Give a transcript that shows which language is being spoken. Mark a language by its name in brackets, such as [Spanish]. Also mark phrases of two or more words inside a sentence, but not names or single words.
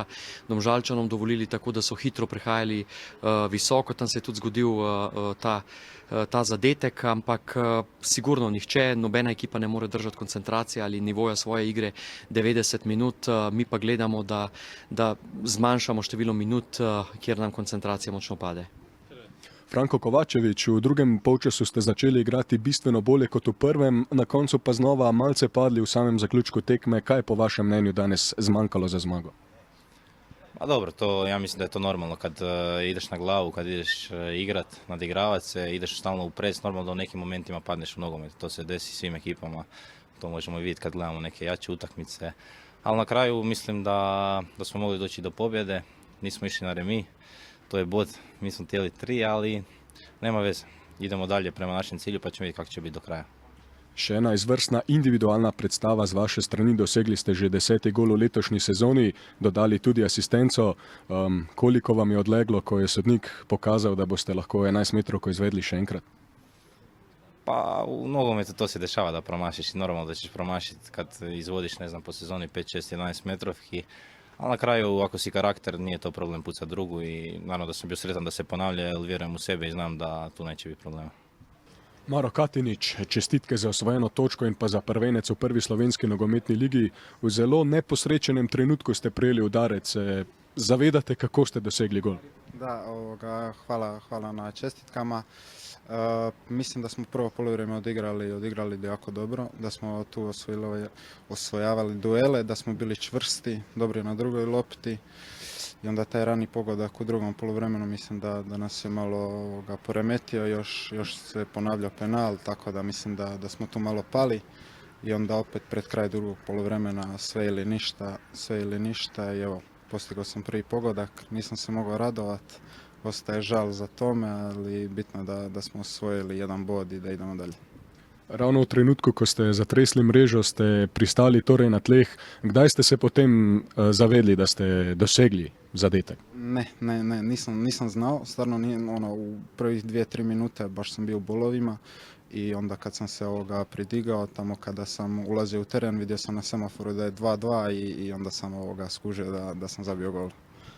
[Slovenian] Domžalčanom dovolili tako, da so hitro prehajali visoko, tam se je tudi zgodil ta zadetek, ampak sigurno nihče, nobena ekipa ne more držati koncentracije ali nivoja svoje igre 90 minut, mi pa gledamo, da zmanjšamo število minut, kjer nam koncentracija močno pade. Franko Kovačević, v drugem polčasu ste začeli igrati bistveno bolje kot v prvem, na koncu pa znova malce padli v samem zaključku tekme. Kaj je po vašem mnenju danes zmanjkalo za zmago? [Croatian] Pa dobro, ja mislim da je to normalno kad ideš na glavu, kad ideš igrat, nadigravat se, ideš stalno u pres, normalno da u nekim momentima padneš u nogomet. To se desi svim ekipama, to možemo vidjeti kad gledamo neke jače utakmice. Ali na kraju mislim da smo mogli doći do pobjede, nismo išli na remi, to je bod, mi smo htjeli 3, ali nema veze. Idemo dalje prema našem cilju pa ćemo vidjeti kako će biti do kraja. [Slovenian] Še ena izvrstna individualna predstava z vaše strani, dosegli ste že 10. gol v letošnji sezoni, dodali tudi asistenco. Koliko vam je odleglo, ko je sodnik pokazal, da boste lahko 11 metrovko izvedli še enkrat? [Croatian] Pa u nogometu to se dešava da promašiš i normalno da ćeš promašiti kad izvodiš, ne znam, po sezoni 5, 6, 11 metrovki. Ali na kraju, ako si karakter, nije to problem pucat drugu i naravno da sam bio sretan da se ponavlja, jer vjerujem u sebe i znam da tu neće biti problema. [Slovenian] Maro Katinić, čestitke za osvojeno točko in pa za prvenec v prvi slovenski nogometni ligi. V zelo neposrečenem trenutku ste prejeli udarec. Zavedate, kako ste dosegli gol? [Croatian] Da, hvala na čestitkama. Mislim da smo prvo polovrijeme odigrali jako dobro, da smo tu osvojavali duele, da smo bili čvrsti, dobri na drugoj lopti. I onda taj rani pogodak u drugom poluvremenu mislim da nas je malo poremetio, još se ponavljao penal, tako da mislim da smo tu malo pali. I onda opet pred kraj drugog poluvremena sve ili ništa i evo, postigao sam prvi pogodak, nisam se mogao radovati, ostaje žal za tome, ali bitno da smo osvojili jedan bod i da idemo dalje. [Slovenian] Ravno v trenutku, ko ste zatresli mrežo, ste pristali torej na tleh. Kdaj ste se potem zavedli, da ste dosegli zadetek? [Croatian] Ne, nisam znao. Stvarno u prvih 2-3 minute baš sam bio u bolovima i onda kad sam se pridigao, tamo kada sam ulazio u teren, vidio sam na semaforu da je 2-2 i onda sam skužio da sam zabio gol.